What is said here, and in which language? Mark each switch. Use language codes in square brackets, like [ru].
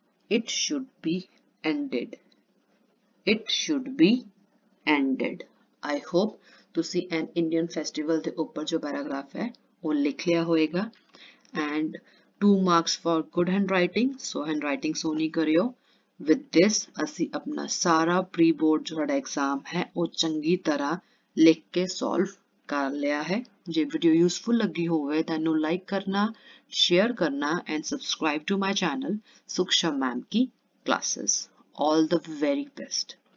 [en] It should be ended. It should be ended. I hope ਤੁਸੀਂ an Indian festival [pa] ਦੇ ਉੱਪਰ ਜੋ paragraph ਹੈ ਉਹ ਲਿਖ ਲਿਆ ਹੋਏਗਾ [en] and 2 marks for good handwriting. [pa] So handwriting ਸੋਹਣੀ ਕਰਿਓ. [en] With this [pa] ਅਸੀਂ ਆਪਣਾ ਸਾਰਾ ਪ੍ਰੀ ਬੋਰਡ ਜੋ ਸਾਡਾ ਐਗਜ਼ਾਮ ਹੈ ਉਹ ਚੰਗੀ ਤਰ੍ਹਾਂ ਲਿਖ ਕੇ ਸੋਲਵ ਕਰ ਲਿਆ ਹੈ. ਜੇ ਵੀਡੀਓ ਯੂਸਫੁਲ ਲੱਗੀ ਹੋਵੇ ਤਾਂ ਇਹਨੂੰ ਲਾਈਕ ਕਰਨਾ, ਸ਼ੇਅਰ ਕਰਨਾ [en] and subscribe to my channel [pa] Suksham Ma'am Ki Classes. [en] All the very best.